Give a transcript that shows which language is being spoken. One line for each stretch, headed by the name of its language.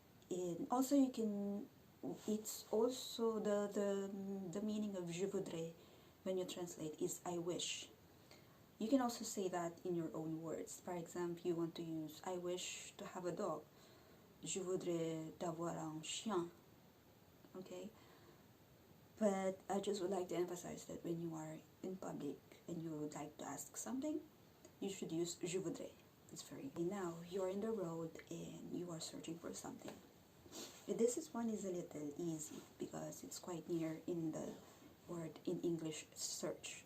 English: And also you can, it's also the meaning of
French: je voudrais
English: when you translate is I wish. You can also say that in your own words. For example, you want to use I wish to have a dog.
French: Je voudrais d'avoir un chien.
English: Okay? But I just would like to emphasize that when you are in public and you would like to ask something, you should use
French: je voudrais.
English: It's very. Now you're in the road and you are searching for something. This one is a little easy because it's quite near in the word in English search.